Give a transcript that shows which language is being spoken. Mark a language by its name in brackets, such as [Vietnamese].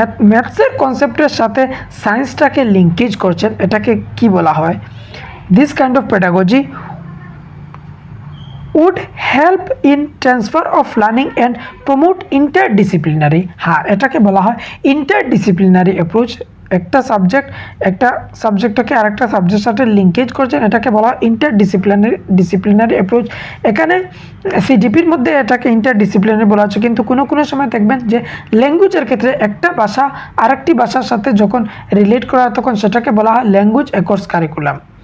[Bangla] ম্যাথসের কনসেপ্টের সাথে সায়েন্সটাকে লিঙ্কেজ করছেন, এটাকে কি বলা হয়? [English] This kind of pedagogy would help in transfer of learning and promote interdisciplinary, [Bangla] হ্যাঁ এটাকে বলা হয় ইন্টারডিসিপ্লিনারি অ্যাপ্রোচ। একটা সাবজেক্টটাকে আরেকটা সাবজেক্টের সাথে লিঙ্কেজ করছেন, এটাকে বলা হয় ডিসিপ্লিনারি অ্যাপ্রোচ। এখানে সিডিপির মধ্যে এটাকে ইন্টারডিসিপ্লিনারি বলা হচ্ছে, কিন্তু কোনো সময় দেখবেন যে ল্যাঙ্গুয়েজের ক্ষেত্রে একটা ভাষা আরেকটি ভাষার সাথে যখন রিলেট করা হয় তখন সেটাকে বলা হয় ল্যাঙ্গুয়েজ অ্যাকর্ডস কারিকুলাম।